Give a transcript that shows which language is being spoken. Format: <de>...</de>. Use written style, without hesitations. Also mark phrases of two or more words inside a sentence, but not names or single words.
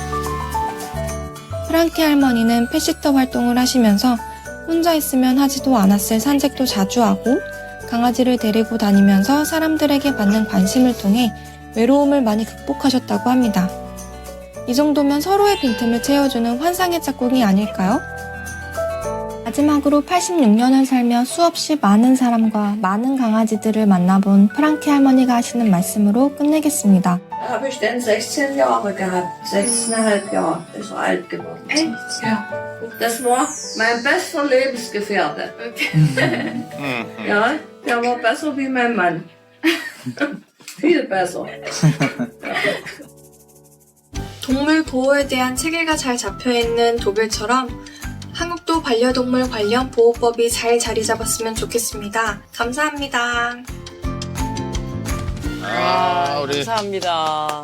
<ko>프랑케 할머니는 펫시터 활동을 하시면서 혼자 있으면 하지도 않았을 산책도 자주 하고 강아지를 데리고 다니면서 사람들에게 받는 관심을 통해 외로움을 많이 극복하셨다고 합니다. 이 정도면 서로의 빈틈을 채워주는 환상의 짝꿍이 아닐까요? 마지막으로 86년을 살며 수없이 많은 사람과 많은 강아지들을 만나본 프랑키 할머니가 하시는 말씀으로 끝내겠습니다.</ko> <de>Habe ich denn 16 Jahre gehabt, 6,5 Jahre, ist so alt geworden. Echt? Ja. Das war mein bester Lebensgefährte. Ja, der war besser wie mein Mann. Viel besser.</de> <ko>동물 보호에 대한 체계가 잘 잡혀있는 독일처럼 한국도 반려동물 관련 보호법이 잘 자리 잡았으면 좋겠습니다. 감사합니다. 우리 감사합니다.</ko>